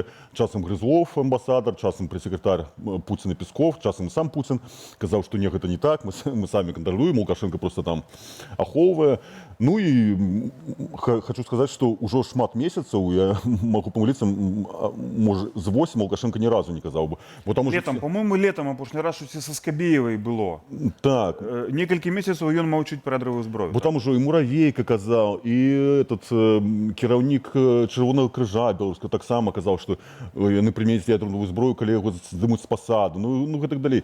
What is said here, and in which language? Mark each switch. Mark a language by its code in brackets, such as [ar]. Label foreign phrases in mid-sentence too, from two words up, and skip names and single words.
[be] Часам Грызлов, амбасадар, часам прэс-сакратар Пуціна Песков, часам сам Пуцін казаў, што не, гэта не так, мы самі кантралюем, Лукашенко просто там ахоўвае. Ну і хочу сказаць, што ўжо шмат месяцаў, я магу памыліцца, можа, з 8 Лукашенко ні разу не казаў бы. [ru] Летом, по-моему, летом [be] апошні раз щось са Скабеевой было. Так. Некалькі месяцаў ён маўчыць пра ядравую зброю. Бо там ужо і Муравейка казаў, і этот кіраўнік Чырвонага крыжа беларускага таксама казаў, што яны прымеюць ядерную зброю, калі яго здымуць з пасаду. Ну гэтак далей.